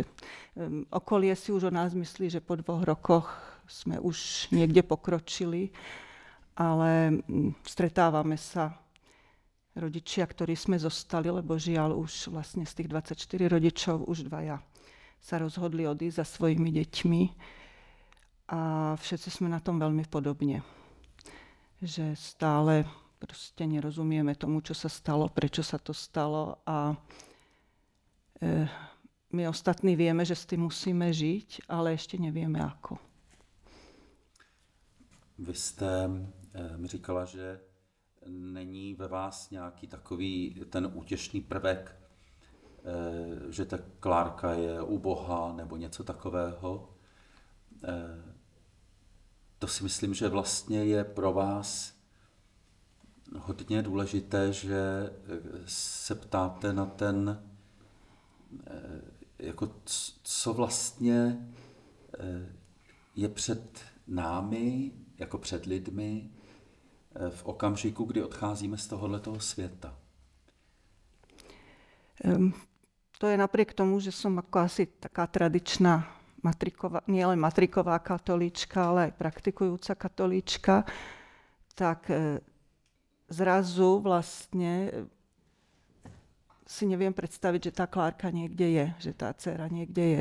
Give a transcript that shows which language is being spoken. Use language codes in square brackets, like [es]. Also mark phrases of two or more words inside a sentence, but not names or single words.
[sk] Okolie si už o nás myslí, že po 2 rokoch sme už niekde pokročili, ale stretávame sa rodičia, ktorí sme zostali, lebo žiaľ už vlastne z tých 24 rodičov už 2 sa rozhodli odísť za svojimi deťmi a všetci sme na tom veľmi podobne. Že stále proste nerozumieme tomu, čo sa stalo, prečo sa to stalo a my ostatní vieme, že s tým musíme žiť, ale ešte nevieme ako. [cs] Vy jste mi říkala, že není ve vás nějaký takový ten útěšný prvek, že ta Klárka je u Boha nebo něco takového. To si myslím, že vlastně je pro vás hodně důležité, že se ptáte na ten, jako co vlastně je před námi, jako před lidmi, v okamžiku, kdy odcházíme z tohoto světa. [sk] To je napriek tomu, že som ako asi taká tradičná nielen matriková katolíčka, ale aj praktikujúca katolíčka, tak zrazu vlastne si neviem predstaviť, že tá Klárka niekde je, že tá dcéra niekde je.